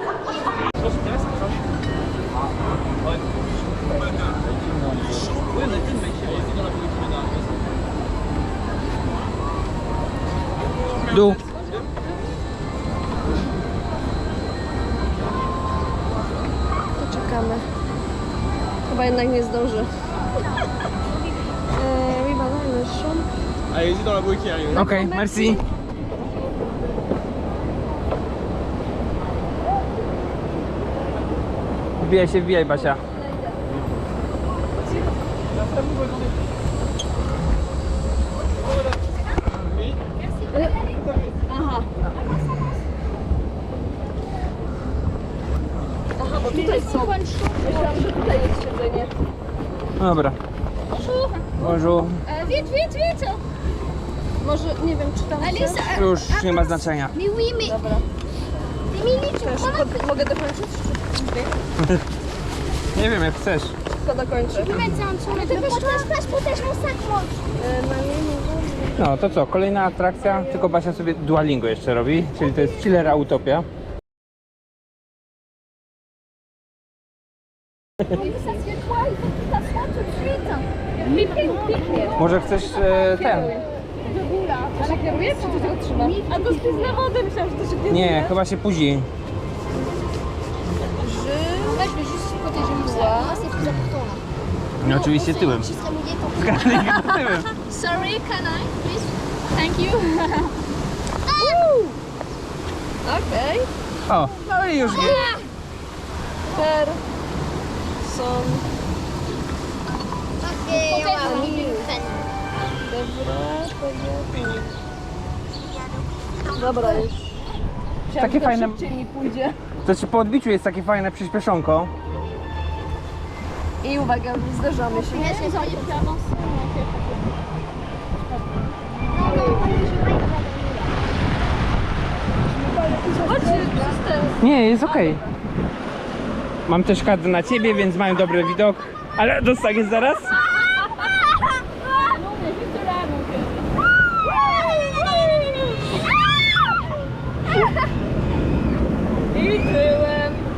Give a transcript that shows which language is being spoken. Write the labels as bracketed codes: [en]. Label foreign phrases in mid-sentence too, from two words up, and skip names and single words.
[pl] Dół. To czekamy. Chyba jednak nie zdąży. [fr] Oui, bah non, le champ. Allez-y dans la bouée qui arrive. [pl] Okej, merci. Wbijaj, Basia. Aha. Aha, bo tutaj są. Myślałam, że tutaj jest siedzenie. Dobra. [fr] Bonjour. Vite. [pl] Może, nie wiem, czy tam [fr] Allez, [pl] się... [fr] ça... [pl] Już nie ma znaczenia. [fr] Mais oui, mais... [pl] Dobra. [fr] Emily, tu [pl] Ja szybko, mogę dokończyć? Nie wiem, jak chcesz. Szybko dokończę. [fr] peux mettre ça en dessous. Protège mon sac, moi. [pl] No to co, kolejna atrakcja, tylko Basia sobie Duolingo jeszcze robi, czyli to jest Chillera Utopia. [fr] Mais ça se fait quoi? Il faut que tu t'assoies tout de suite. [pl] Pięknie. Może chcesz ten? [fr] Debout, là. [pl] To się kieruje, czy to tego trzyma? A to spis na wodę, myślałam, że to się kieruje. Nie, chyba się później. [fr] En fait, je vais juste protéger mon sac. Moi, c'est plus important, là. [pl] No, oczywiście tyłem. [fr] Je serais mouillée pour [pl] Tyłem. [en] Sorry, can I, please? Thank you. [pl] Okej. O, no i już nie. Per... Są... [fr] Ok, on va [pl] Dobra, już. Takie fajne- Szybciej mi pójdzie. To ci po odbiciu jest takie fajne przyspieszonko. I uwaga, zderzamy się. [fr] Vous auriez pu avancer. [pl] Chodź, system. Nie, jest okej. Mam też kadr na ciebie, więc mają dobry widok. Ale dostaniesz zaraz? I tyłem.